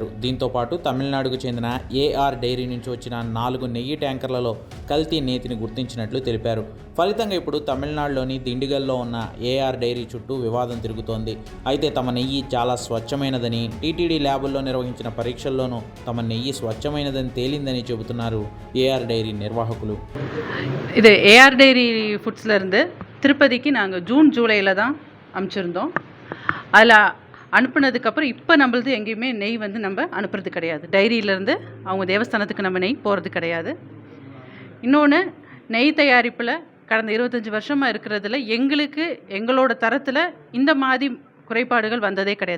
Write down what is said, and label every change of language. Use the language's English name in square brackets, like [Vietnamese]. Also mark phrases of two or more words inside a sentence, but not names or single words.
[Telugu] దీంతో పాటు తమిళనాడుకు చెందిన ఏఆర్ డైరీ నుంచి వచ్చిన 4 నెయ్యి ట్యాంకర్లలో కల్తీ నేతిని గుర్తించినట్లు తెలిపారు. ఫలితంగా ఇప్పుడు తమిళనాడులోని దిండిగల్లో ఉన్న ఏఆర్ డైరీ చుట్టూ వివాదం తిరుగుతోంది. అయితే తమ నెయ్యి చాలా స్వచ్ఛమైనదని, టీటీడీ ల్యాబుల్లో నిర్వహించిన పరీక్షల్లోనూ తమ నెయ్యి స్వచ్ఛమైనదని తేలిందని చెబుతున్నారు ఏఆర్ డైరీ నిర్వాహకులు. [Tamil] இது ஏஆர் டைரி ஃபுட்ஸ்லேருந்து திருப்பதிக்கு நாங்கள் ஜூன் ஜூலையில் தான் அனுப்பிச்சிருந்தோம். அதில் அனுப்புனதுக்கப்புறம் இப்போ நம்மளது எங்கேயுமே நெய் வந்து நம்ம அனுப்புறது கிடையாது. டைரியிலேருந்து அவங்க தேவஸ்தானத்துக்கு நம்ம நெய் போகிறது கிடையாது. இன்னொன்று, நெய் தயாரிப்பில் கடந்த 25 வருஷமாக இருக்கிறதுல எங்களுக்கு எங்களோட தரத்தில் இந்த மாதிரி குறைபாடுகள் வந்ததே கிடையாது.